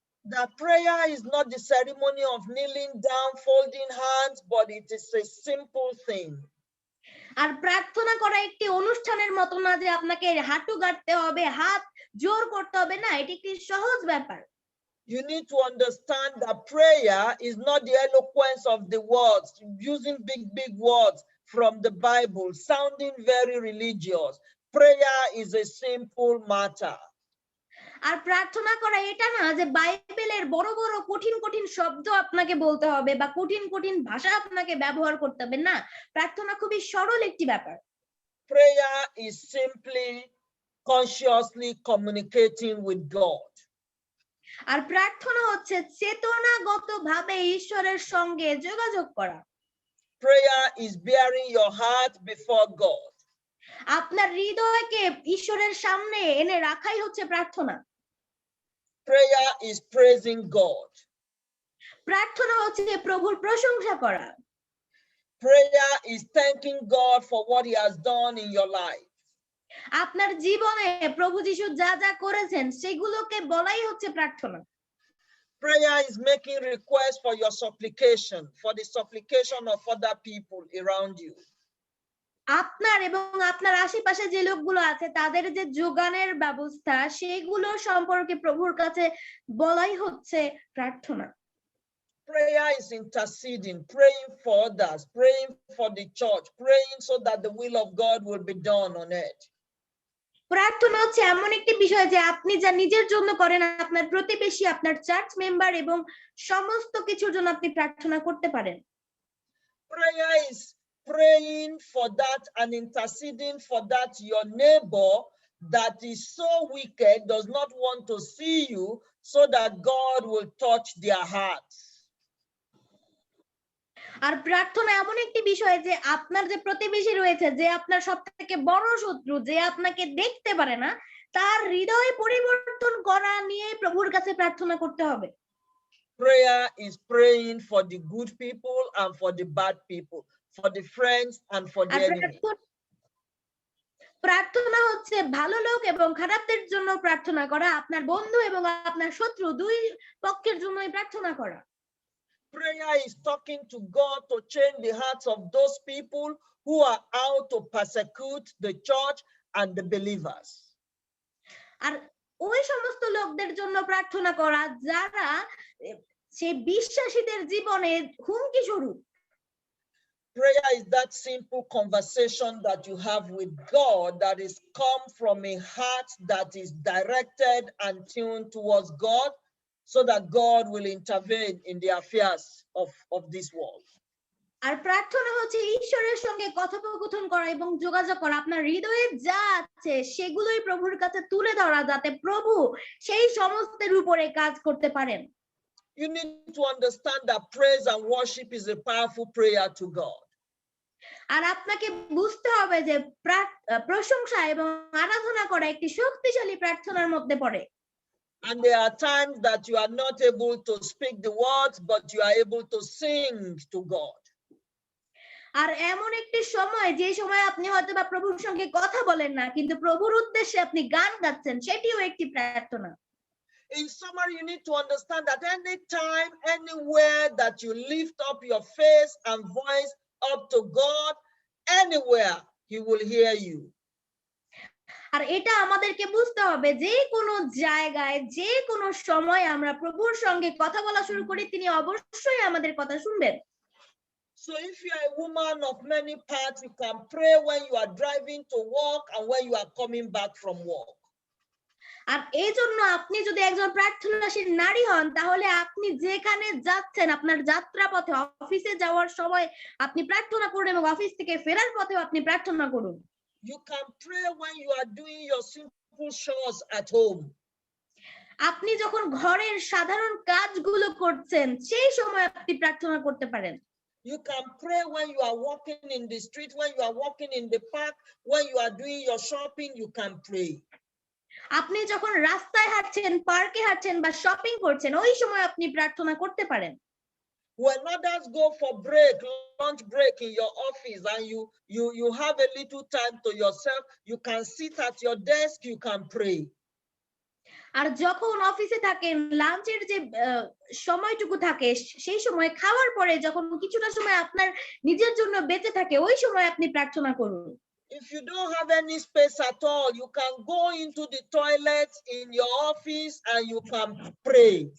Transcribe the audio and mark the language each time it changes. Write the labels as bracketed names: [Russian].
[English] The prayer is not the ceremony of kneeling down, folding hands, but it is a simple thing. [Bangla] আর প্রার্থনা করা একটি অনুষ্ঠানের মতো না যে আপনাকে হাঁটু গাড়তে হবে, হাত জোর করতে হবে, না, এটি একটি সহজ ব্যাপার। [English] You need to understand that prayer is not the eloquence of the words, using big words from the Bible, sounding very religious. Prayer is a simple matter. [Bangla] আর প্রার্থনা করা এটা না যে বাইবেলের বড় বড় কঠিন কঠিন শব্দ আপনাকে বলতে হবে বা কঠিন কঠিন ভাষা আপনাকে ব্যবহার করতে হবে, না, প্রার্থনা খুবই সরল একটি ব্যাপার। [English] Prayer is simply consciously communicating with God. [Bangla] আর প্রার্থনা হচ্ছে চেতনাগতভাবে ঈশ্বরের সঙ্গে যোগাযোগ করা। [English] Prayer is bearing your heart before God. [Bangla] আপনার হৃদয়কে ঈশ্বরের সামনে এনে রাখাই হচ্ছে প্রার্থনা। [English] Prayer is praising God. [Bangla] প্রার্থনা হচ্ছে প্রভুর প্রশংসা করা। [English] Prayer is thanking God for what He has done in your life. [Bangla] আপনার জীবনে প্রভু যিশু যা যা করেছেন সেগুলোকে বলাই হচ্ছে প্রার্থনা। [English] Prayer is making requests for your supplication, for the supplication of other people around you. [Bangla] আপনার এবং আপনার আশেপাশে যে লোকগুলো আছে তাদের যে যোগানের ব্যবস্থা সেগুলো সম্পর্কে প্রভুর কাছে বলাই হচ্ছে প্রার্থনা। [English] Prayer is interceding, praying for others, praying for the church, praying so that the will of God will be done on earth. [Bangla] প্রার্থনা হচ্ছে এমন একটি বিষয় যে আপনি যা নিজের জন্য করেন, আপনার প্রতিবেশী, আপনার চার্চ মেম্বার এবং সমস্ত কিছুর জন্য আপনি প্রার্থনা করতে পারেন। [English] Prayer is praying for that and interceding for that your neighbor that is so wicked does not want to see you, so that God will touch their hearts. [Bangla] আর প্রার্থনা এমন একটি বিষয় যে আপনার যে প্রতিবেশী রয়েছে, যে আপনার সবথেকে বড় শত্রু, যে আপনাকে দেখতে পারে না, তার হৃদয় পরিবর্তন করা নিয়ে প্রভুর কাছে প্রার্থনা করতে হবে। [English] Prayer is praying for the good people and for the bad people, for the friends and for the enemy. [Bangla] প্রার্থনা হচ্ছে ভালো লোক এবং খারাপদের জন্য প্রার্থনা করা, আপনার বন্ধু এবং আপনার শত্রু দুই পক্ষের জন্যই প্রার্থনা করা। [English] Prayer is talking to God to change the hearts of those people who are out to persecute the church and the believers. [Bangla] আর ওই সমস্ত লোকদের জন্য প্রার্থনা করা যারা সেই বিশ্বাসীদের জীবনে হুমকি স্বরূপ। [English] Prayer is that simple conversation that you have with God that is come from a heart that is directed and tuned towards God, so that God will intervene in the affairs of this world. [Bangla] আর প্রার্থনা হচ্ছে ঈশ্বরের সঙ্গে কথোপকথন করা এবং যোগাযোগ করা, আপনার হৃদয়ে যা আছে সেগুলোই প্রভুর কাছে তুলে ধরা যাতে প্রভু সেই সমস্তের উপরে কাজ করতে পারেন। [English] You need to understand that praise and worship is a powerful prayer to God. [Bangla] আর আপনাকে বুঝতে হবে যে প্রশংসা এবং আরাধনা করা একটি শক্তিশালী প্রার্থনার মধ্যে পড়ে। [English] And there are times that you are not able to speak the words, but you are able to sing to God. [Bangla] আর এমন একটি সময় যে সময় আপনি হয়তো বা প্রভুর সঙ্গে কথা বলেন না, কিন্তু প্রভুর উদ্দেশ্যে আপনি গান গাচ্ছেন, সেটিও একটি প্রার্থনা। [English] In summary, you need to understand that anytime, anywhere that you lift up your face and voice up to God, anywhere He will hear you. [Bangla] আর এটা আমাদেরকে বুঝতে হবে যে কোনো জায়গায় যে কোনো সময় আমরা প্রভুর সঙ্গে কথা বলা শুরু করি তিনি অবশ্যই আমাদের কথা শুনবেন। [English] So if you are a woman of many parts, you can pray when you are driving to work and when you are coming back from work. [Bangla] আর এই জন্য আপনি যদি একজন প্রার্থনাশীল নারী হন তাহলে আপনি যেখানে যাচ্ছেন আপনার যাত্রা পথে অফিসে যাওয়ার সময় আপনি প্রার্থনা করুন এবং অফিস থেকে ফেরার পথেও আপনি প্রার্থনা করুন। [English] You can pray when you are doing your simple chores at home. [Bangla] আপনি যখন ঘরের সাধারণ কাজগুলো করছেন সেই সময় আপনি প্রার্থনা করতে পারেন। [English] You can pray when you are walking in the street, when you are walking in the park, when you are doing your shopping, you can pray. [Bangla] আপনি যখন রাস্তায় হাঁটছেন, পার্কে হাঁটছেন বা শপিং করছেন ওই সময় আপনি প্রার্থনা করতে পারেন। [English] When others go for break, lunch break in your office, and you have a little time to yourself, you can sit at your desk, you can pray. [Bangla] আর যখন অফিসে থাকেন লাঞ্চের যে সময়টুকু থাকে সেই সময় খাওয়ার পরে যখন কিছুটা সময় আপনার নিজের জন্য বেঁচে থাকে ওই সময় আপনি প্রার্থনা করুন। [English] If you don't have any space at all, you can go into the toilet in your office and you can pray.